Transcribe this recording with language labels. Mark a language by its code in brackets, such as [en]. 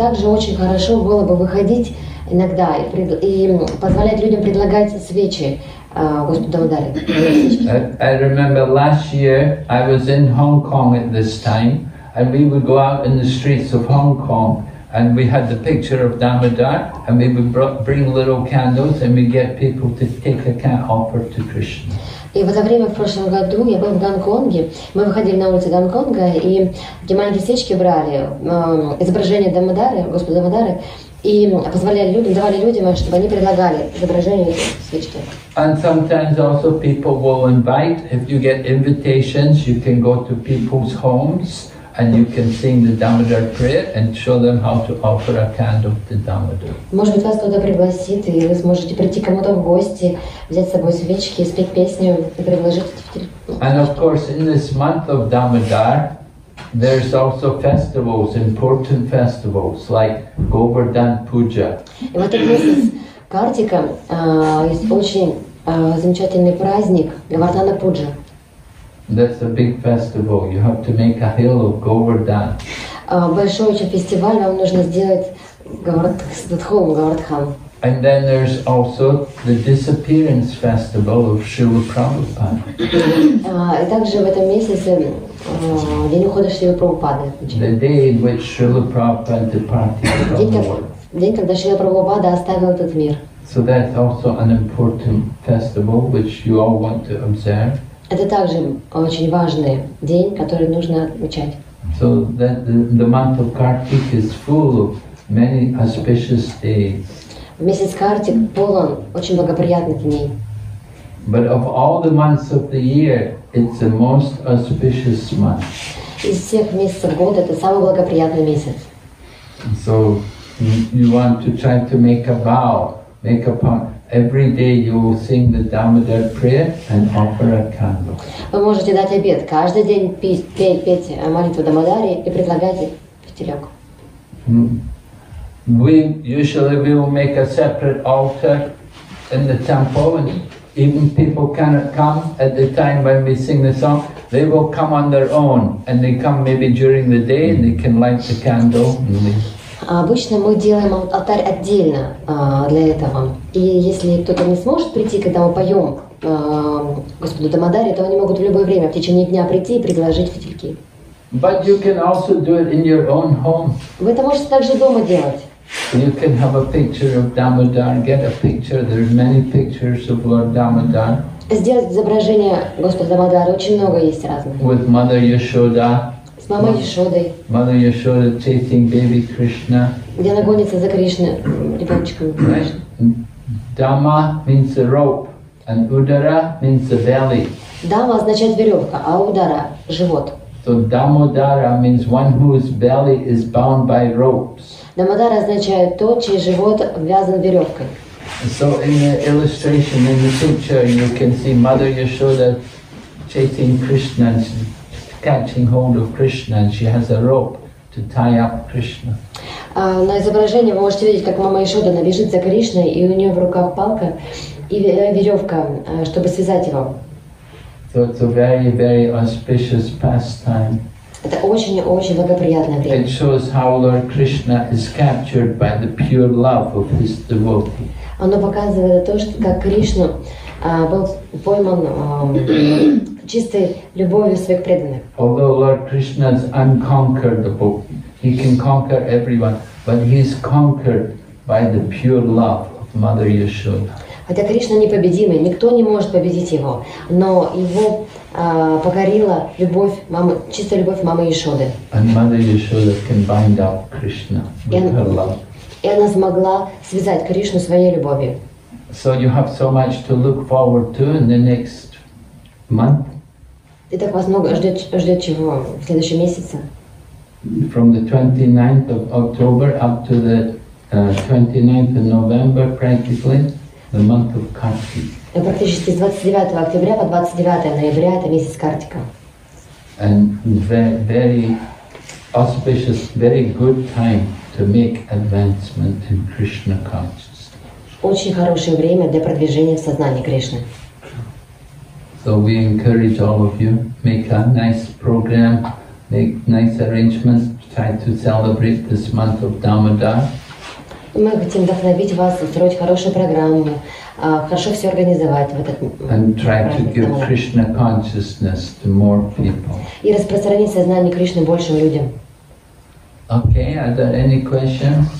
[ru] И также очень хорошо было бы выходить иногда и позволять людям предлагать свечи Господу Дамодаре. [en] I remember last year I was in Hong Kong at this time, and we would go out in the streets of Hong Kong, and we had the picture of Damodar, and we would bring little candles, and we get people to take a offer to Krishna. [ru] И в это время, в прошлом году, я был в Гонконге, мы выходили на улицы Гонконга, и такие маленькие свечки брали, изображение Дамодары, Господа Дамодары, И позволяли людям, давали людям, чтобы они предлагали изображение этой свечки. [en] And sometimes also people will invite, if you get invitations, you can go to people's homes and you can sing the Damodar prayer and show them how to offer a candle to Damodar. [ru] Может быть, вас кто-то пригласит, и вы сможете прийти кому-то в гости, взять с собой свечки, спеть песню и предложить эти. [en] And of course, in this month of Damodar, there's also festivals, important festivals like Govardhan Puja. [ru] И в этот месяц Картика есть очень замечательный праздник Говардхана Пуджа. [en] That's a big festival. You have to make a hill of Govardhan. [ru] Большой очень фестиваль, вам нужно сделать холм Говардхан. [en] And then there's also the disappearance festival of Srila Prabhupada. [ru] И также в этом месяце день ухода Шрилы Прабхупады. [en] The day in which Srila Prabhupada departed from the world. [ru] День, когда Шрила Прабхупада оставил этот мир. [en] So that's also an important festival which you all want to observe. [ru] Это также очень важный день, который нужно отмечать. [en] So that the month of Kartik is full of many auspicious days. [ru] Месяц Картик полон очень благоприятных дней. [en] But of all the months of the year, it's the most auspicious month. [ru] Из всех месяцев года это самый благоприятный месяц. [en] So you want to try to make a vow, make a part. Every day you will sing the Damodar prayer and offer a candle. [ru] Вы можете дать обет. Каждый день петь молитву Дамодари и предлагать фитилек. [en] We will make a separate altar in the temple, and even people cannot come at the time when we sing the song. They will come on their own, and they come maybe during the day, and they can light the candle. [ru] Обычно мы делаем алтарь отдельно для этого. И если кто-то не сможет прийти, когда мы поем Господу Дамодаре, то они могут в любое время, в течение дня прийти и предложить фитильки. [en] But you can also do it in your own home. [ru] Вы это можете также дома делать. [en] You can have a picture of Damodar, get a picture. There's many pictures of Lord Damodar. [ru] Сделать изображение Господа Дамодара очень много есть разных. [en] With Mother Yashoda. [ru] С мамой Яшодой. [en] Mother Yashoda chasing baby Krishna. [ru] Где она гонится за Кришной, ребеночком. [en] Right? Dhamma means the rope, and Udara means the belly. [ru] Дама означает веревка, а Удара – живот. [en] So Damodara means one whose belly is bound by ropes. [ru] Дамодара означает тот, чей живот вязан веревкой. [en] So in the illustration, in the picture, you can see Mother Yashoda chasing Krishna, and she's catching hold of Krishna, and she has a rope to tie up Krishna. [ru] На изображении вы можете видеть, как мама Яшода бежит за Кришной, и у нее в руках палка и веревка, чтобы связать его. [en] So it's a very, very auspicious pastime. [ru] Это очень-очень благоприятное время. [en] It shows how Lord Krishna is captured by the pure love of his devotee. [ru] Оно показывает то, что как Кришна был пойман чистой любовью своих преданных. [en] Although Lord Krishna is unconquerable, he can conquer everyone, but he is conquered by the pure love of Mother Yashoda. [ru] Хотя Кришна непобедимый, никто не может победить его, но его покорила любовь мамы, чистая любовь мамы Яшоды. [en] And Mother Yashoda can bind up Krishna with her love. [ru] И она смогла связать Кришну своей любовью. [en] So you have so much to look forward to in the next month. [ru] Итак, вас много ждет чего в следующем месяце. [en] From the 29th of October up to the 29th of November, practically, the month of Kartik. [ru] Практически с 29 октября по 29 ноября это месяц Картика. [en] And very auspicious, very good time to make advancement in Krishna consciousness. [ru] Очень хорошее время для продвижения в сознании Кришны. [en] So we encourage all of you, make a nice program, make nice arrangements, try to celebrate this month of Damodar. [ru] Мы хотим вдохновить вас, устроить хорошую программу, хорошо все организовать в этот [en] And try to [ru] праздник [en] give [ru] Дамодара. [en] Krishna consciousness to more people. [ru] И распространить сознание Кришны большим людям. [en] Okay, are there any questions?